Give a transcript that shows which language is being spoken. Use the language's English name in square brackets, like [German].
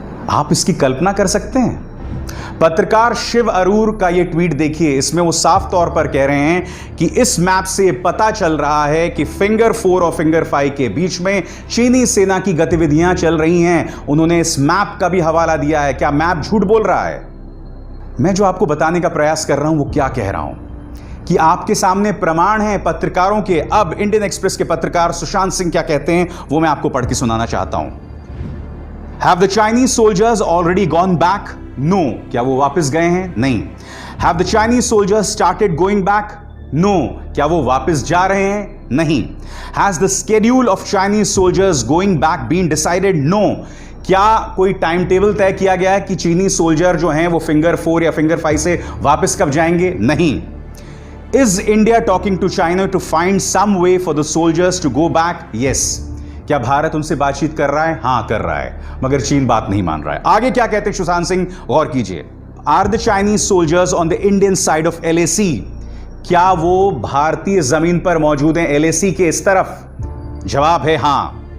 [Hindi] आप इसकी कल्पना कर सकते हैं? पत्रकार शिव अरूर का यह ट्वीट देखिए, इसमें वो साफ तौर पर कह रहे हैं कि इस मैप से पता चल रहा है कि फिंगर 4 और फिंगर 5 के बीच में चीनी सेना की गतिविधियां चल रही हैं। उन्होंने इस मैप का भी हवाला दिया है। क्या मैप झूठ बोल रहा है? मैं जो आपको बताने का प्रयास कर रहा हूं वो क्या कह रहा हूं कि आपके सामने प्रमाण हैं पत्रकारों के। अब इंडियन एक्सप्रेस के पत्रकार सुशांत सिंह क्या कहते हैं वो मैं आपको पढ़ के सुनाना चाहता हूं। [English] Have the Chinese soldiers already gone back? No. [Hindi] क्या वो वापस गए हैं? नहीं. [English] Have the Chinese soldiers started going back? No. [Hindi] क्या वो वापस जा रहे हैं? नहीं. [English] Has the schedule of Chinese soldiers going back been decided? No. [Hindi] क्या कोई टाइम टेबल तय किया गया है कि चीनी सोल्जर जो हैं वो फिंगर 4 या फिंगर 5 से वापस कब जाएंगे? नहीं. [English] Is India talking to China to find some way for the soldiers to go back? Yes. [Hindi] क्या भारत उनसे बातचीत कर रहा है? हां, कर रहा है, मगर चीन बात नहीं मान रहा है। आगे क्या कहते हैं सुशांत सिंह, गौर कीजिए। [English] Are the Chinese soldiers on the Indian side of LAC? [Hindi] क्या वो भारतीय जमीन पर मौजूद हैं LAC के इस तरफ? जवाब है हां।